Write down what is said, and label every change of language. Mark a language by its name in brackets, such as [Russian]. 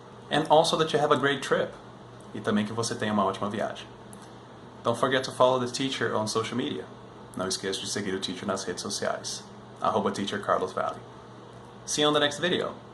[English] And also that you have a great trip. [Portuguese] E também que você tenha uma ótima viagem. [English] Don't forget to follow the teacher on social media. [Portuguese] Não esqueça de seguir o teacher nas redes sociais. @teachercarlosvalley. [English] See you on the next video.